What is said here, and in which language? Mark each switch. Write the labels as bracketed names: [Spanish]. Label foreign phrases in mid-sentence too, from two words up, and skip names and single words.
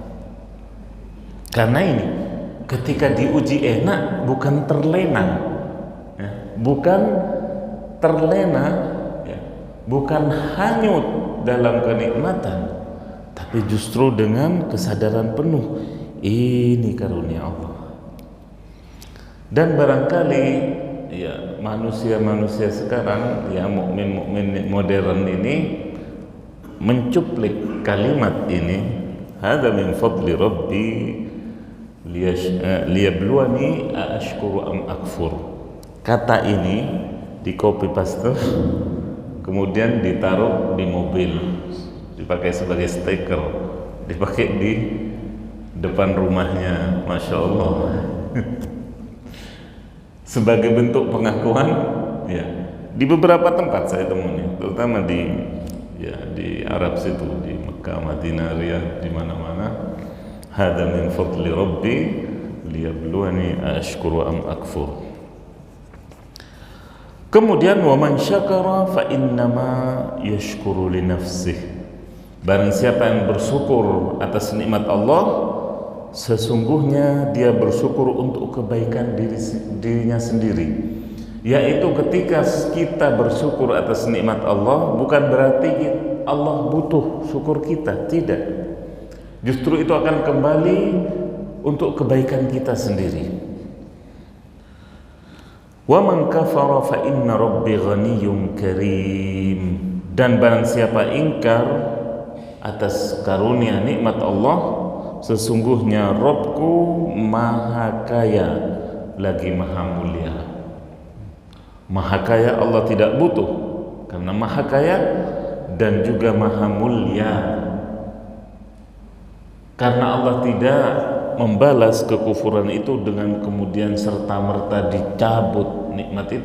[Indonesian] Karena ini ketika diuji enak bukan terlena, ya, bukan terlena, ya, bukan hanyut dalam kenikmatan, tapi justru dengan kesadaran penuh ini karunia Allah. Dan barangkali ya manusia sekarang, ya mukmin modern ini mencuplik kalimat ini, [Arabic] هذا من فضل ربي ليبلوني أأشكر أم أكفر. [Indonesian] Kata ini di [English] copy paste [Indonesian] kemudian ditaruh di mobil, dipakai sebagai stiker, dipakai di depan rumahnya, [Arabic] ما شاء الله. [Indonesian] Sebagai bentuk pengakuan, ya, di beberapa tempat saya temui, terutama di Arab situ, di Mekah, Madinah, Riyadh, di mana-mana. [Arabic] هذا من فضل ربي ليبلوني أأشكر أم أكفر. Kemudian ومن شكر فإنما يشكر لنفسه. [Indonesian] Barang siapa yang bersyukur atas nikmat Allah, sesungguhnya dia bersyukur untuk kebaikan dirinya sendiri. Yaitu ketika kita bersyukur atas nikmat Allah, bukan berarti Allah butuh syukur kita, tidak. Justru itu akan kembali untuk kebaikan kita sendiri. [Arabic] ومن كفر فإن ربي غني كريم. [Indonesian] Dan barang siapa ingkar atas karunia nikmat Allah, sesungguhnya Rabbku maha kaya lagi maha mulia. Maha kaya, Allah tidak butuh karena maha kaya, dan juga maha mulia karena Allah tidak membalas kekufuran itu dengan kemudian serta-merta dicabut nikmat itu.